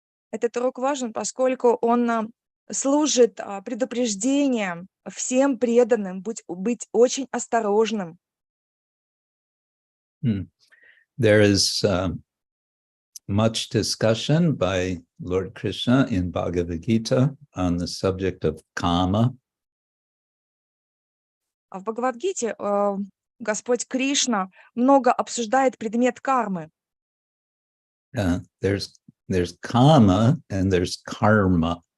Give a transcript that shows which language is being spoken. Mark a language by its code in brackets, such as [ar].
[ru] Этот урок важен, поскольку он служит предупреждением всем преданным быть очень осторожным. [en] There is much discussion by Lord Krishna in Bhagavad Gita on the subject of karma. [ru] А в Бхагават-гите Господь Кришна много обсуждает предмет кармы. [en] There's karma and there's karma.